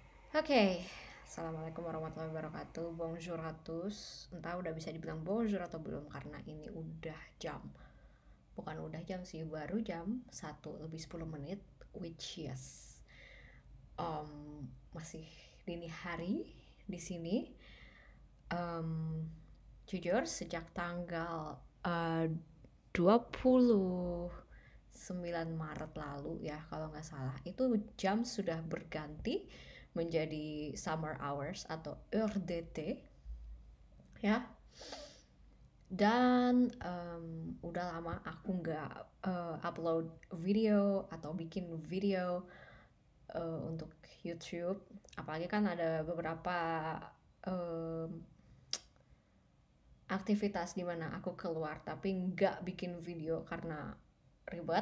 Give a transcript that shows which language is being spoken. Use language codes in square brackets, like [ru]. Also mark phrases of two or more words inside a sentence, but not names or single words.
[ar] Oke, السلام عليكم ورحمة الله وبركاته. [fr] Bonjour à tous. [id] Entah udah bisa dibilang bonjour atau belum karena ini udah jam. Bukan udah jam sih, baru jam 1 lebih 10 menit, [en] which yes. [id] Masih dini hari di sini. Um, Jujur sejak tanggal 29 Maret lalu ya kalau nggak salah itu jam sudah berganti menjadi [en] summer hours [id] atau [fr] heure d'été [id] ya. Dan udah lama aku nggak upload video atau bikin video untuk YouTube, apalagi kan ada beberapa um, aktivitas di mana aku keluar tapi nggak bikin video karena ribet.